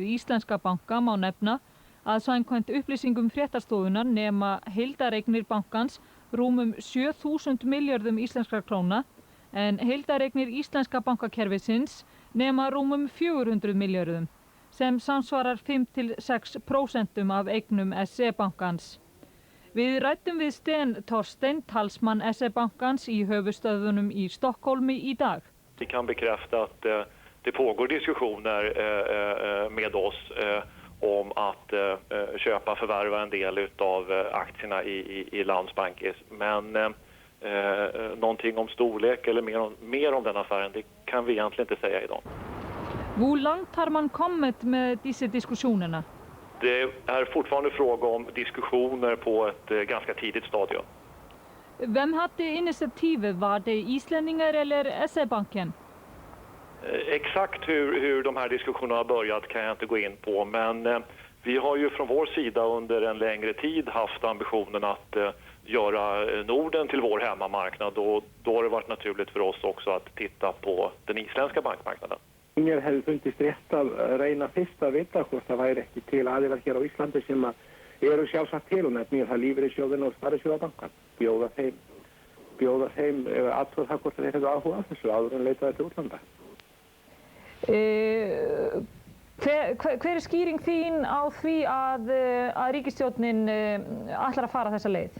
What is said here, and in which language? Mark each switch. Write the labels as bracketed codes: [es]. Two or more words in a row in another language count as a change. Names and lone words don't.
[is] íslenska banka má nefna að samkvæmt upplýsingum fréttastofunnar nema heildareignir bankans rúmum 7.000 milljörðum íslenskra króna en heildareignir íslenska bankakerfisins nema rúmum 400 milljörðum sem samsvarar 5–6% af eignum SE-bankans. Við ræddum við Sten Thorstein, talsmann SE-bankans í höfuðstöðvunum í Stokkhólmi í dag. [sv] Vi kan bekräfta att det pågår diskussioner med oss om att köpa och förvärva en del av aktierna i Landsbankis. Men någonting om storlek eller mer om den affären, det kan vi egentligen inte säga idag. Hvor langt har man kommit med dessa diskussionerna? Det är fortfarande fråga om diskussioner på ett ganska tidigt stadium. Vem hade initiativet? Var det islänningar eller SE-banken? Exakt hur de här diskussionerna har börjat kan jag inte gå in på, men vi har ju från vår sida under en längre tid haft ambitionen att göra Norden till vår hemmamarknad, och då har det varit naturligt för oss också att titta på den isländska bankmarknaden. [is] Mér hefði fundist rétt að reyna fyrst að vita hvort það væri ekki til aðilar hér á Íslandi sem eru sjálfsagt til, og nefnir það lífeyrissjóðina og sparisjóðabankann. Bjóða þeim athuga það hvort þeir hefðu áhuga á þessu áður en leitaði til útlanda. Hver skýring þín á því að ríkisstjórnin ætlar að fara þessa leið?